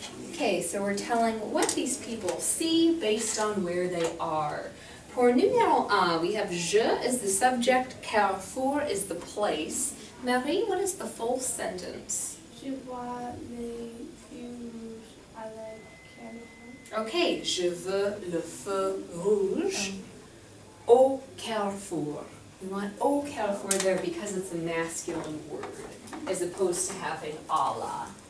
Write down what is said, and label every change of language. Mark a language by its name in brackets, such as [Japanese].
[English] Okay, so we're telling what these people see based on where they are. [French] Pour numéro 1, [English] we have je as the subject, Carrefour is the place. Marie, what is the full sentence? [French] Je vois les feux rouges à la Carrefour. Okay, je veux le feu rouge au Carrefour. [English] We want au Carrefour there because it's a masculine word, as opposed to having à la.